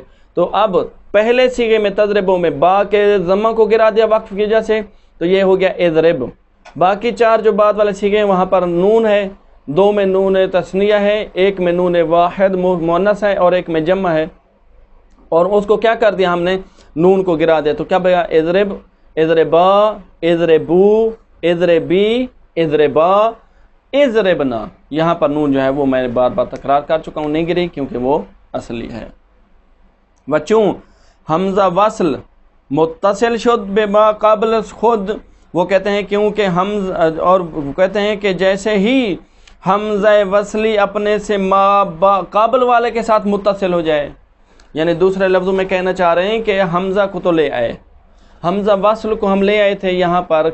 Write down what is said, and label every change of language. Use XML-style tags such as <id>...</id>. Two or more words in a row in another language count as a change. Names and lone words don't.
<ur>تو اب پہلے صیغے میں تضربو میں با کے ضمہ کو گرا دیا وقف کی وجہ سے تو یہ ہو گیا اضرب. باقی 4 جو بعد والے صیغے ہیں وہاں پر نون ہے، 2 میں نون تثنیہ ہے، 1 میں نون واحد مؤنث ہے اور 1 میں جمع ہے، اور اس کو کیا کر دیا ہم نے؟ نون کو گرا دیا تو کیا بیا؟</ur> <ar>اضرب، اضربا، اضربو، اضربی، اضربا، اضربنا.</ar> <ur>یہاں پر نون جو ہے وہ میں بار بار تکرار کر چکا ہوں، نہیں گری کیونکہ وہ اصلی ہے. بچوں</ur> <fa>حمزہ وصل متصل شد بے ما قابل خود،</fa> <ur>وہ کہتے ہیں کیونکہ اور کہتے ہیں کہ جیسے ہی حمزہ وصلی اپنے سے ما قابل والے کے ساتھ متصل ہو جائے، یعنی دوسرے لفظوں میں کہنا چاہ رہے ہیں کہ حمزہ کو تو لے آئے، حمزہ وصل کو ہم لے آئے تھے یہاں پر.</ur>